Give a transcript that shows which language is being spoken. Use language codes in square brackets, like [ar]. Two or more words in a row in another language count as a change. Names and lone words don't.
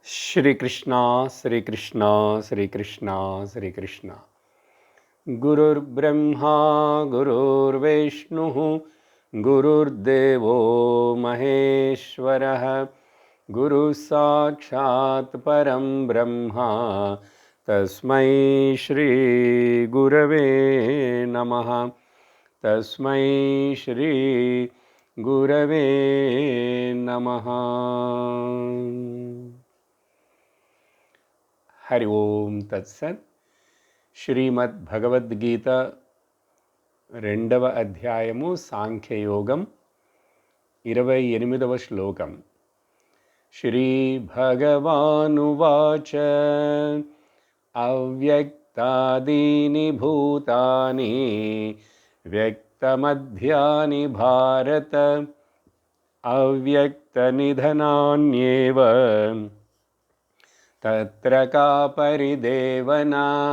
[sa] श्रीकृष्ण श्रीकृष्ण श्रीकृष्ण श्रीकृष्ण गुरुर्ब्रह्मा गुरुर्विष्णुः गुरुर्देवो महेश्वरः गुरुः साक्षात् परं ब्रह्म तस्मै श्री गुरवे नमः तस्मै श्री गुरवे नमः। हरि ओम तत्सत्। [te] శ్రీమద్ భగవద్గీత 2వ అధ్యాయము సాంఖ్యయోగం 28వ శ్లోకం. [sa] శ్రీ భగవానువాచ అవ్యక్తాదీని భూతాని వ్యక్తమధ్యాని భారత అవ్యక్తనిధనాన్యేవ తత్ర కా పరిదేవనా.